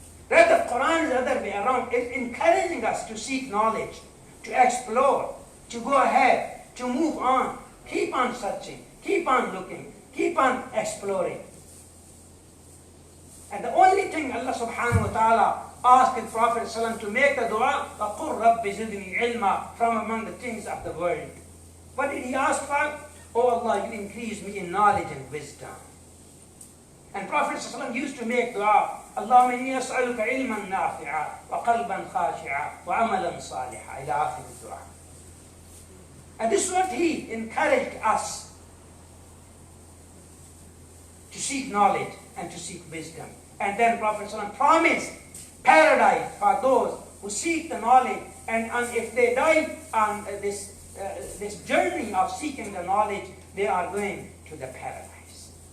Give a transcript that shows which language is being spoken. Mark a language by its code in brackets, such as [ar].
[en] Rather, the Quran is the other way around. It's encouraging us to seek knowledge, to explore, to go ahead, to move on, keep on searching, keep on looking, keep on exploring. And the only thing Allah subhanahu wa ta'ala asked the Prophet ﷺ to make the dua, [ar] وَقُلْ رَبِّ زِدْنِي عِلْمًا, [en] from among the things of the world. What did he ask for? Oh Allah, you increase me in knowledge and wisdom. And Prophet ﷺ used to make dua, [ar] اللهم إني أسألك علما نافعا وقلبا خاشعا وعملا صالحا إلى آخر الدعاء. [en] And this is what he encouraged us to seek knowledge and to seek wisdom. And then Prophet ﷺ promised paradise for those who seek the knowledge, and if they die on this journey of seeking the knowledge, they are going to the paradise.